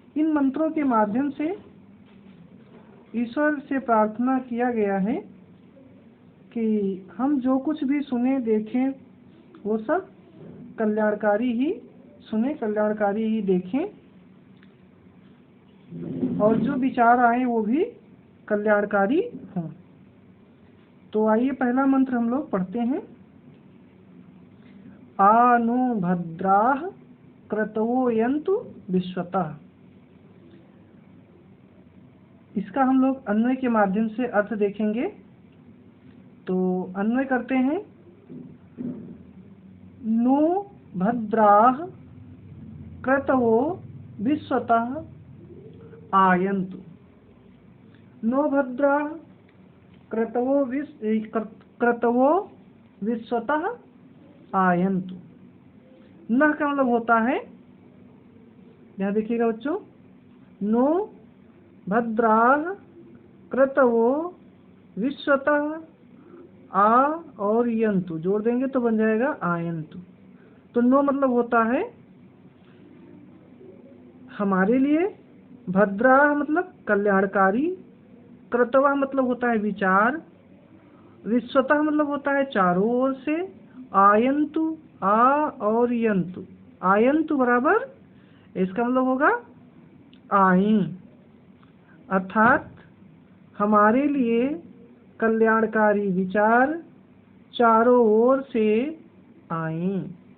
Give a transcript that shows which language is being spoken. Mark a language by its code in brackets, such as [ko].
[hi] इन मंत्रों के माध्यम से ईश्वर से प्रार्थना किया गया है कि हम जो कुछ भी सुने देखें वो सब कल्याणकारी ही सुने, कल्याणकारी ही देखें और जो विचार आए वो भी कल्याणकारी हों। तो आइए पहला मंत्र हम लोग पढ़ते हैं। [sa] आनु भद्राः क्रतवो यन्तु विश्वतः। [hi] इसका हम लोग अन्वय के माध्यम से अर्थ देखेंगे। तो अन्वय करते हैं। [sa] नु भद्राः क्रतवो विश्वतः आयन्तु। नो भद्राः क्रतवो विश्वतः आयन्तु। [hi] न का मतलब होता है, यहाँ देखिएगा बच्चों, [sa] नो भद्राः क्रतवो विश्वतः [hi] आ और यंतु जोड़ देंगे तो बन जाएगा आयन्तु। तो नो मतलब होता है हमारे लिए, भद्राः मतलब कल्याणकारी, क्रतवः मतलब होता है विचार, विश्वतः मतलब होता है चारों ओर से, आयन्तु आ और यंतु, आयन्तु बराबर इसका मतलब होगा आई, अर्थात हमारे लिए कल्याणकारी विचार चारों ओर से आए।